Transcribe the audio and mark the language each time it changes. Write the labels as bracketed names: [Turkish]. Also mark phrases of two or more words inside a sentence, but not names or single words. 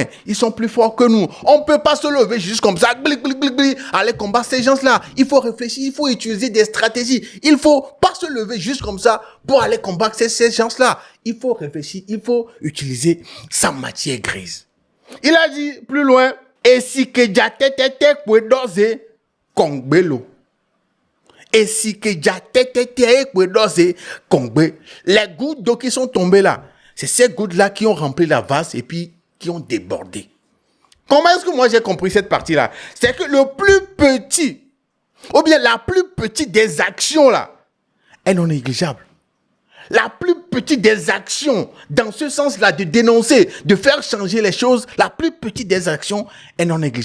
[French] Ils sont plus forts que nous. On ne peut pas se lever juste comme ça, aller combattre ces gens-là. Il faut réfléchir, il faut utiliser des stratégies. Il ne faut pas se lever juste comme ça pour aller combattre ces gens-là. Il faut réfléchir, il faut utiliser sa matière grise. Il a dit plus loin, et si que jatete kwedoze kongbelo. Et si que jatete kwedoze kongbe. Les gouttes d'eau qui sont tombées là, c'est ces gouttes-là qui ont rempli la vase et puis qui ont débordé. Comment est-ce que moi j'ai compris cette partie-là? C'est que le plus petit, ou bien la plus petite des actions là, est non négligeable. La plus petite des actions, dans ce sens-là, de dénoncer, de faire changer les choses, la plus petite des actions est non négligeable.